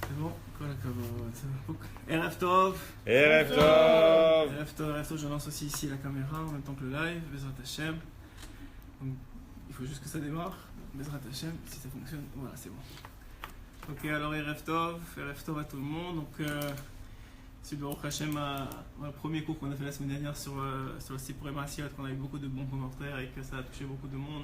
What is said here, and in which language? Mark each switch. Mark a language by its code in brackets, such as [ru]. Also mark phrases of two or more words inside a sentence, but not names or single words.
[he] bon, כל הכבוד. ערב טוב. ערב טוב. ערב טוב, ערב טוב. [fr] Je lance aussi ici la caméra en même temps que le live. [he] בעזרת השם. [fr] Donc, il faut juste que ça démarre. [he] בעזרת השם, [fr] si ça fonctionne, voilà, c'est bon. Ok, alors [he] ערב טוב [fr] à tout le monde. Donc, c'est [he] ברוך השם, [fr] le premier cours qu'on a fait la semaine dernière sur le Sipurei Maasiot, qu'on a eu beaucoup de bons commentaires et que ça a touché beaucoup de monde.